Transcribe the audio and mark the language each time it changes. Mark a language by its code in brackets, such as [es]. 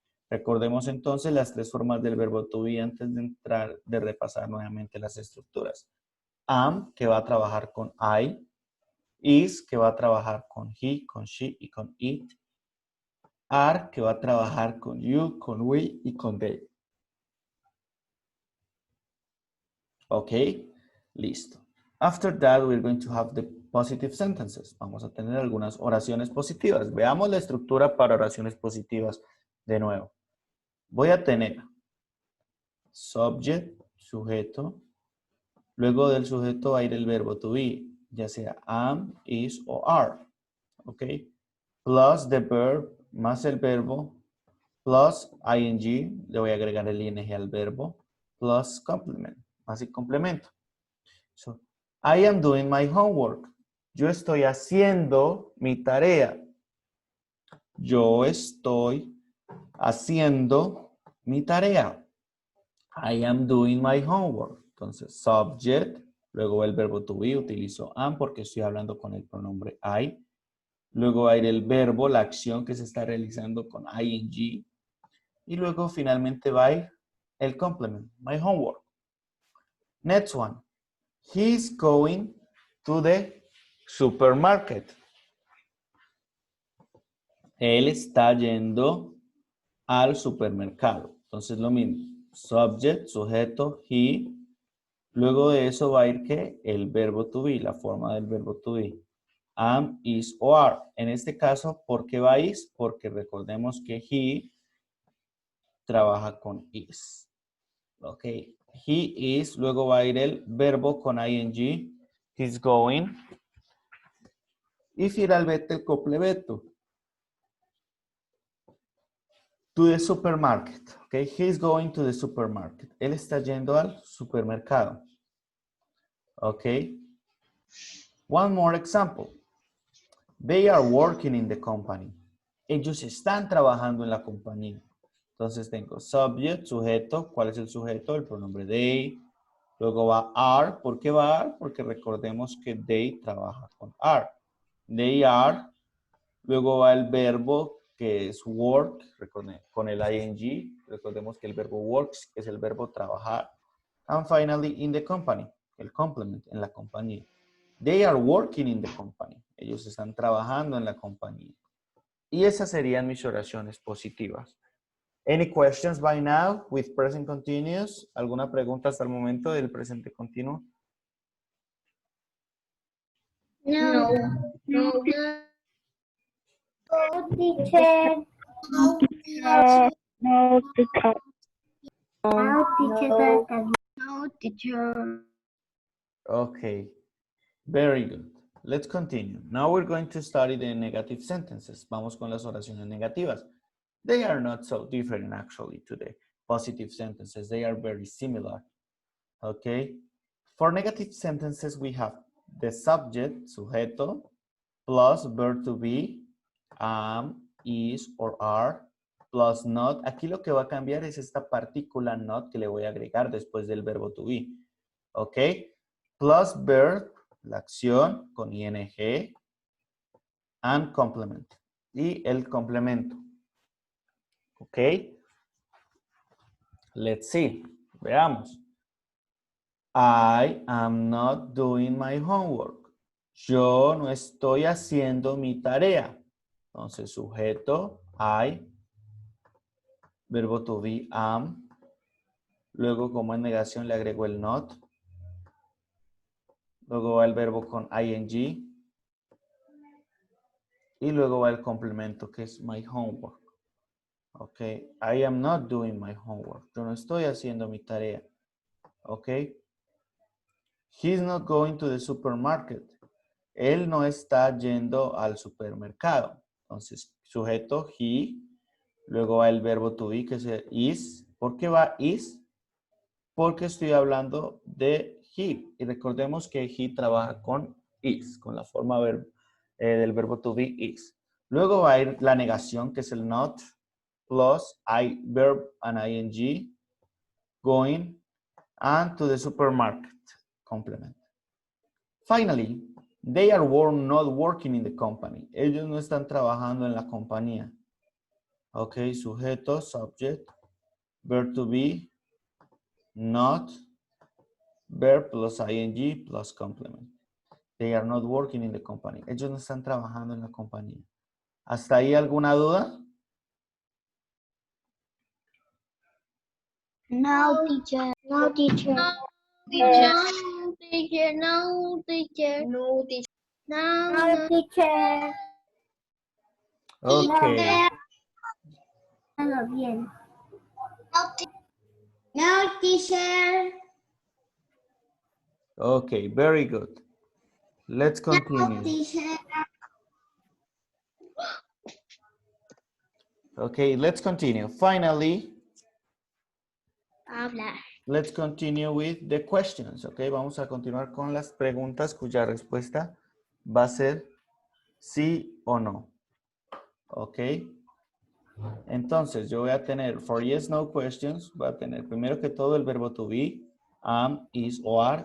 [es] Recordemos entonces las tres formas del verbo to be antes de repasar nuevamente las estructuras. Am, que va a trabajar con I. Is, que va a trabajar con he, con she y con it. Are, que va a trabajar con you, con we y con they. Ok, listo. [en] After that, we're going to have the positive sentences. [es] Vamos a tener algunas oraciones positivas. Veamos la estructura para oraciones positivas de nuevo. Voy a tener subject, sujeto. Luego del sujeto va a ir el verbo to be, ya sea am, is o are. Ok. [en] Plus the verb, [es] más el verbo, plus ing, le voy a agregar el ing al verbo, [en] plus complement, [es] más el complemento. [en] So, I am doing my homework. [es] Yo estoy haciendo mi tarea. Yo estoy haciendo mi tarea. [en] I am doing my homework. [es] Entonces, subject, luego el verbo to be, utilizo am porque estoy hablando con el pronombre I. Luego va a ir el verbo, la acción que se está realizando con ing. Y luego finalmente va a ir el complement, my homework. [en] Next one. He's going to the supermarket. [es] Él está yendo al supermercado. Entonces lo mismo. subject, sujeto, he. Luego de eso va a ir ¿qué? El verbo to be, la forma del verbo to be. Am, is o are. En este caso, ¿por qué va is? Porque recordemos que he trabaja con is. Ok. [en] He is, [es] luego va a ir el verbo con ing. [en] He's going. [es] Y finalmente el complemento. [en] To the supermarket. Ok. He's going to the supermarket. [es] Él está yendo al supermercado. [en] Ok. One more example. They are working in the company. [es] Ellos están trabajando en la compañía. Entonces tengo subject, sujeto. ¿Cuál es el sujeto? El pronombre they. Luego va are. ¿Por qué va are? Porque recordemos que they trabaja con are. [en] They are. [es] Luego va el verbo que es work, con el ing. Recordemos que el verbo works es el verbo trabajar. [en] And finally, in the company, [es] el complement, en la compañía. [en] They are working in the company. [es] Ellos están trabajando en la compañía. Y esas serían mis oraciones positivas. [en] Any questions by now with present continuous? [es] ¿Alguna pregunta hasta el momento del presente continuo? [en] No. No. No, teacher. No, teacher. No, teacher. No, teacher. No, teacher. Okay, very good. Let's continue. Now we're going to study the negative sentences. [es] Vamos con las oraciones negativas. [en] They are not so different actually to the positive sentences. They are very similar. Okay. For negative sentences, we have the subject, sujeto, plus verb to be, am, is, or are, plus not. [es] Aquí lo que va a cambiar es esta partícula not que le voy a agregar después del verbo to be. [en] Ok. Plus verb, [es] la acción con ing, [en] and complement. [es] Y el complemento. Ok. [en] Let's see. [es] Veamos. [en] I am not doing my homework. [es] Yo no estoy haciendo mi tarea. Entonces, sujeto, I. Verbo to be, am. Luego, como en negación, le agrego el not. Luego va el verbo con ing. Y luego va el complemento, que es my homework. Ok. [en] I am not doing my homework. [es] Yo no estoy haciendo mi tarea. [en] Ok. He's not going to the supermarket. [es] Él no está yendo al supermercado. Entonces, sujeto, he. Luego va el verbo to be, que es el is. ¿Por qué va is? Porque estoy hablando de he. Y recordemos que he trabaja con is, con la forma del verbo to be is. Luego va a ir la negación, que es el not, [en] plus I, verb and ing, going, and to the supermarket, complement. Finally, they are not working in the company. [es] Ellos no están trabajando en la compañía. [en] Ok, sujeto, subject, verb to be, not, verb plus ing plus complement. They are not working in the company. [es] Ellos no están trabajando en la compañía. ¿Hasta ahí alguna duda? [en] No, teacher. No, teacher. Teacher. No, teacher. No, teacher. No, teacher. No, teacher. Ok. [es] Todo bien. [en] No, teacher. Ok, very good. Let's continue. Teacher. Okay, let's continue. Finally, [es] Habla. [en] let's continue with the questions. [es] Ok, vamos a continuar con las preguntas cuya respuesta va a ser sí o no. Ok. Entonces, yo voy a tener for yes, no questions. Voy a tener primero que todo el verbo to be, am, is o are.